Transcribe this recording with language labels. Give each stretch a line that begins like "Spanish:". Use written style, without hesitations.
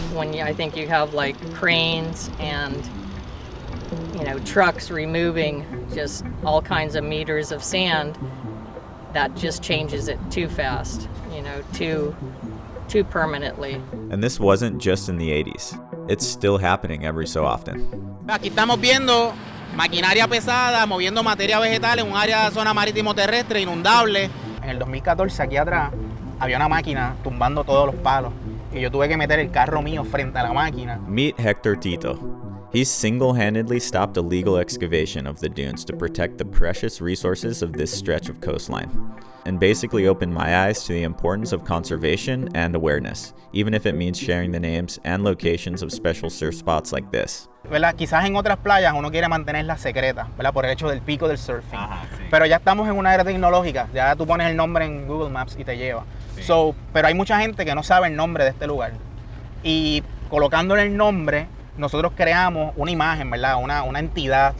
English: When I think you have like cranes and trucks removing just all kinds of meters of sand, that just changes it too fast, too permanently. And this wasn't just in the 80s. It's still happening every so often.
Spanish: Aquí estamos viendo maquinaria pesada moviendo materia vegetal en un área de zona marítimo terrestre inundable. En el 2014 aquí atrás había una máquina tumbando todos los palos que yo tuve que meter el carro mío frente a la máquina.
English: Meet Hector Tito. He's single-handedly stopped illegal excavation of the dunes to protect the precious resources of this stretch of coastline, and basically opened my eyes to the importance of conservation and awareness, even if it means sharing the names and locations of special surf spots like this.
Spanish: ¿Verdad? Quizás en otras playas uno quiere mantenerlas secretas, ¿verdad? Por el hecho del pico del surfing. Pero ya estamos en una era tecnológica, ya tú pones el nombre en Google Maps y te lleva. Pero hay mucha gente que no sabe el nombre de este lugar. Y colocándole el nombre, nosotros creamos una imagen, ¿verdad? Una entidad.